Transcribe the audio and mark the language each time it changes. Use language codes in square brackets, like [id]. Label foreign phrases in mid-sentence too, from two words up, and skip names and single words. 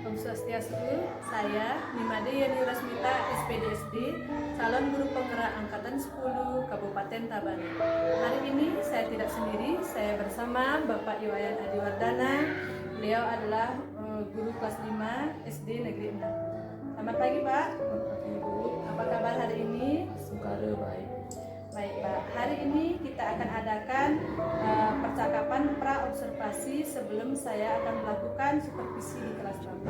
[id] Swastiastu, saya Nimade Yani Rasmita, SPDSD, calon guru penggerak Angkatan 10 Kabupaten Tabanan. Hari ini saya tidak sendiri, saya bersama Bapak Iwayan Adiwardana. Beliau adalah guru kelas 5 SD Negeri 6. Selamat pagi Pak. Selamat pagi Ibu. Apa kabar hari ini? Sukare baik. Baik Pak, hari ini kita akan adakan percakapan pra-observasi sebelum saya akan melakukan supervisi di kelas Bapak.